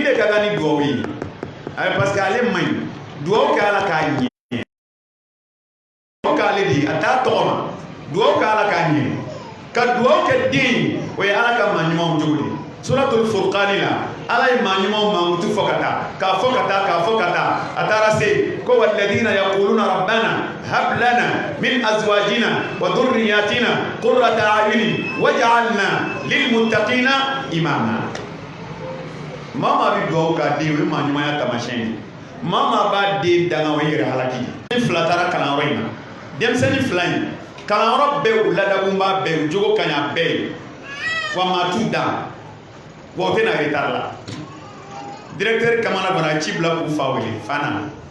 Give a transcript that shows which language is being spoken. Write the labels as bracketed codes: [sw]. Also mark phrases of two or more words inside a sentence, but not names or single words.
[bm] de ka kan ni dugawu ye ayi [fr] parce que [bm] ale man ɲi dugawu kɛ ala k'a ɲɛ dugawu k'ale de a t'a tɔgɔ ma dugawu kɛ ala k'a ɲɛ ka dugawu kɛ den o ye ala ka maa ɲumanw jogo de suratul furqani la ala ye maa ɲumanw mankutu fɔ ka taa k'a fɔ ka taa k'a fɔ ka taa a taara se ko [ar] والذين يقولون ربنا هب لنا من أزواجنا وذرياتنا قرة أعين واجعلنا للمتقين إماما maa [bm] maa bɛ dugawu k'a den o ye maa ɲumanya taamasiyɛn ye maa maa b'a den danga o ye yɛrɛ halaki ni fila taara kalanyɔrɔ in na denmisɛnnin fila in kalanyɔrɔ bɛɛ u ladabunba bɛɛ u jogo ka ɲi bɛɛ ye wa maa t'u dan wa o tɛna retard la directeur kamana kɔnɔ a ci bila k'u fa wele fa nana